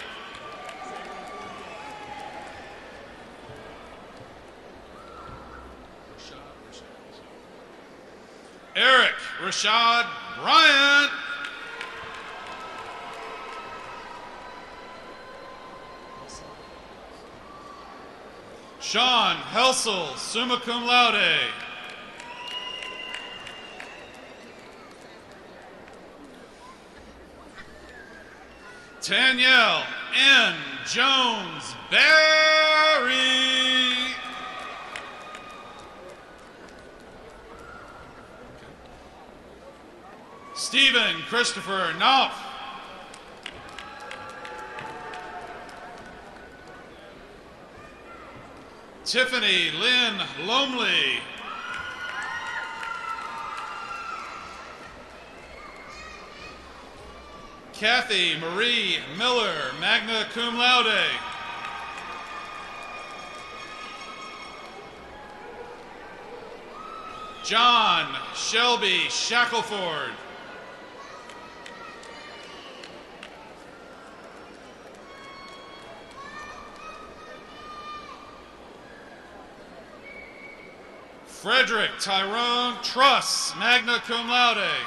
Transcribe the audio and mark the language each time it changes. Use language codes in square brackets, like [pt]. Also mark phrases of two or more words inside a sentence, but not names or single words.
[en] Eric Rashad Bryant. Sean Helsel, [la] summa cum laude. [en] Danielle N. Jones Barry. Stephen Christopher Knopf. Tiffany Lynn Lomley. Kathy Marie Miller, [la] magna cum laude. [en] John Shelby Shackelford. Frederick Tyrone Truss, [la] magna cum laude.